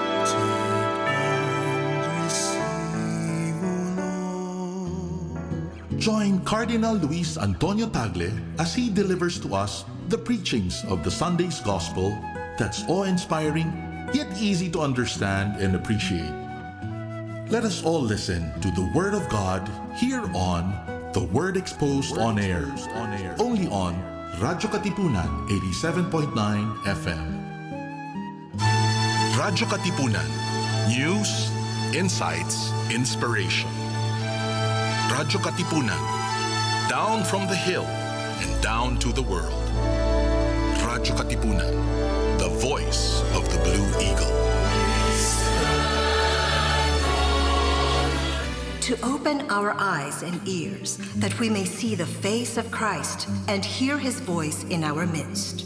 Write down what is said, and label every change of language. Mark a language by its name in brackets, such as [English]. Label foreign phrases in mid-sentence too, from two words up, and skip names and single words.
[English] Join Cardinal Luis Antonio Tagle as he delivers to us the preachings of the Sunday's Gospel that's awe-inspiring, yet easy to understand and appreciate. Let us all listen to the Word of God here on The Word Exposed on Air, only on Radyo Katipunan, 87.9 FM. Radyo Katipunan, news, insights, inspiration. Radyo Katipunan, down from the hill and down to the world. Radyo Katipunan, the voice of the Blue Eagle. To open our eyes and ears that we may see the face of Christ and hear His voice in our midst.